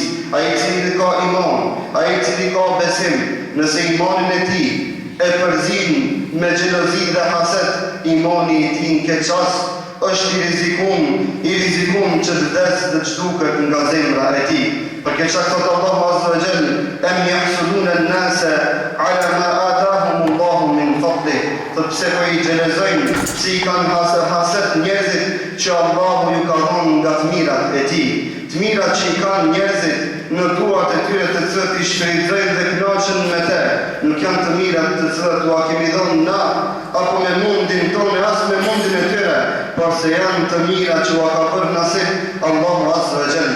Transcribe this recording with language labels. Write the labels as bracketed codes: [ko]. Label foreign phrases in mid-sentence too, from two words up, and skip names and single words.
[sq] Ai i cili ka iman, ai i cili ka besim, nëse imanin e tij e përzin me xhelozi dhe haset, imani i tij në këtë çast është i rrezikum që të vdes dhe të zhduket nga zemra e tij. Përke që këtë [ar] الله عز وجل أم يحسدون الناس على ما آتاهم الله من فضله. [sq] Pse po i xhelozojnë, pse i kanë haset njerëzit që Allahu ju ka dhënë nga të mirat e tij. Të mirat që i kanë njerëzit në duart e tyre të cilët i shfrytëzojnë dhe kënaqen me te, nuk janë të mirat të cilët ua kemi dhënë na, apo me mundin tonë, as me mundin e tyre, por se janë të mirat që ua ka bërë nasib Allahu [ar] عز وجل.